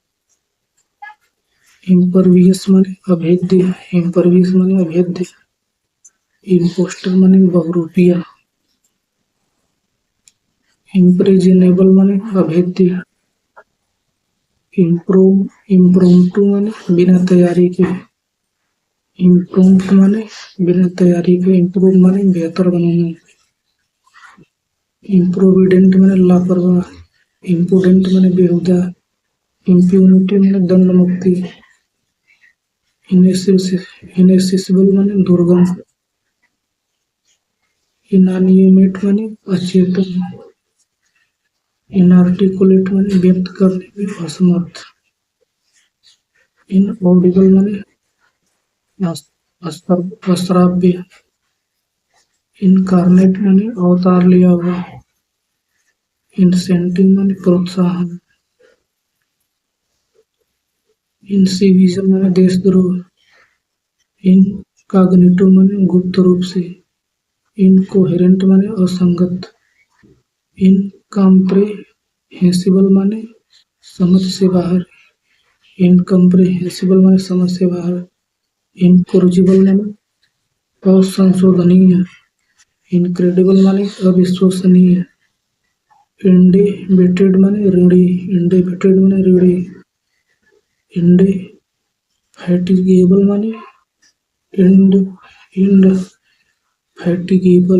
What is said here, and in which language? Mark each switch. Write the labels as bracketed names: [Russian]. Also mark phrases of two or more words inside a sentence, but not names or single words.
[Hindi] इम्परवियस माने अभेद्य। इम्परवियस माने अभेद्य। इम्पोस्टर माने बहुरूपिया। इम्प्रेजेनेबल माने अभेद्य। इम्प्रोम्प्टू माने बिना तैयारी के। इम्प्रोम्प्ट माने बिना तैयारी के। इम्प्रूव माने बेहतर बनाना। इम्प्रोविडेंट माने लापरवाह। इम्पुडेंट माने बेहुदा। इम्प्यूनिटी माने दंड मुक्ति। इनेसिबल माने दुर्गम। इनानिमेट माने अचेतन। इनआर्टिकुलेट माने व्यक्त करने में असमर्थ। इनऑडिबल माने अश्राव्य। इनकार्नेट माने अवतार लिया हुआ। इंसेंटिव माने प्रोत्साहन। इनसिविजन माने देशद्रोह। इनकॉग्निटो माने गुप्त रूप से। इनकोहेरेंट माने असंगत। इनकम्प्रेहेंसिबल माने समझ से बाहर। इनकम्प्रेहेंसिबल माने समझ से बाहर। इनकोरिजिबल माने असंशोधनीय। इनक्रेडिबल माने अविश्वसनीय। इंडेबिटेड माने ऋणी। इंडेबिटेड माने ऋणी। इंडेफैटिगेबल माने इंड इंडफैटिगेबल।